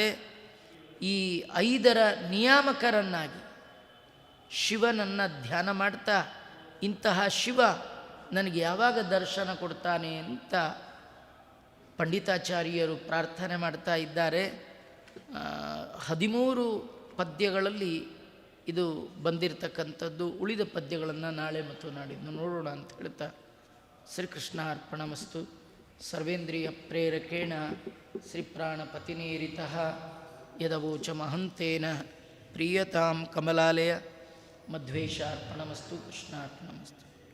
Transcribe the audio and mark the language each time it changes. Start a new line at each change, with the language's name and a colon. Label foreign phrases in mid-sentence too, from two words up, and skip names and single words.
Kannada: ಈ 5ರ ನಿಯಾಮಕರನ್ನಾಗಿ ಶಿವನನ್ನು ಧ್ಯಾನ ಮಾಡ್ತಾ, ಇಂತಹ ಶಿವ ನನಗೆ ಯಾವಾಗ ದರ್ಶನ ಕೊಡ್ತಾನೆ ಅಂತ ಪಂಡಿತಾಚಾರ್ಯರು ಪ್ರಾರ್ಥನೆ ಮಾಡ್ತಾ ಇದ್ದಾರೆ. 13 ಪದ್ಯಗಳಲ್ಲಿ ಇದು ಬಂದಿರತಕ್ಕಂಥದ್ದು. ಉಳಿದ ಪದ್ಯಗಳನ್ನು ನಾಳೆ ಮತ್ತು ನಾಡಿದ್ದು ನೋಡೋಣ ಅಂತ ಹೇಳ್ತಾ,
Sanskrit: ಶ್ರೀಕೃಷ್ಣ ಅರ್ಪಣಮಸ್ತು. ಸರ್ವೇಂದ್ರಿಯ ಪ್ರೇರಕೇಣ ಶ್ರೀಪ್ರಾಣಪತಿನೇರಿತಃ ಯದವೋಚ ಮಹಂತೇನ ಪ್ರೀಯತಾಂ ಕಮಲಾಲಯ ಮಧ್ವೇಶ ಅರ್ಪಣಮಸ್ತು. ಕೃಷ್ಣಾರ್ಪಣಮಸ್ತು.